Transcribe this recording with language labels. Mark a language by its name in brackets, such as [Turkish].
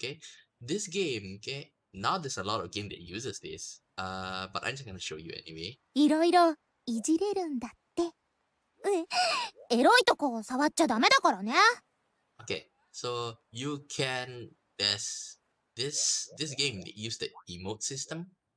[English] Okay, this game, okay, now there's a lot of game that uses this, but I'm just gonna show you anyway. [Japanese] いろいろいじれるんだって。エロいとこを触っちゃダメだからね。 [English] Okay, so you can this game that use the emote system.